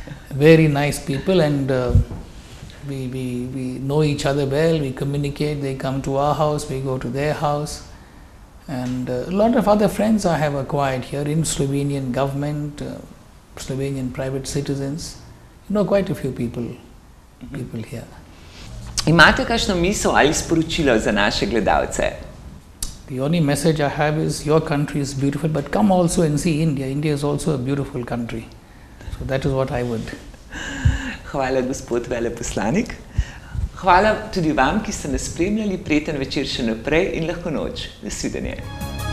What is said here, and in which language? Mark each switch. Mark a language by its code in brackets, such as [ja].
[en] Very nice people, and we know each other well, we communicate, they come to our house, we go to their house. And a lot of other friends I have acquired here in Slovenian government, Slovenian private citizens. You know, quite a few people here. [sl] Imate kakšno misel ali sporočilo za naše gledalce? [en] The only message I have is your country is beautiful, but come also and see India. India is also a beautiful country. So that is what I would. [sl] Hvala, gospod veleposlanik. Hvala tudi vam, ki ste nas spremljali. Prijeten večer še naprej in lahko noč. Nasvidenje.